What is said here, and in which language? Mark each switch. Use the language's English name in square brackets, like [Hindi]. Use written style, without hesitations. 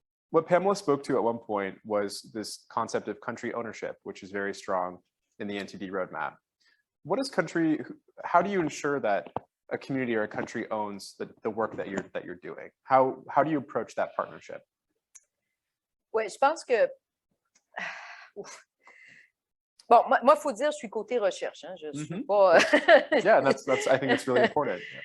[English] What Pamela spoke to at one point was this concept of country ownership, which is very strong in the NTD Roadmap. What is country? How do you ensure that a community or a country owns the work that you're doing? How do you approach that partnership? [French] Oui, je pense que bon, moi, faut dire, je suis côté recherche, hein, je suis pas. [English] Yeah, that's I think it's really important.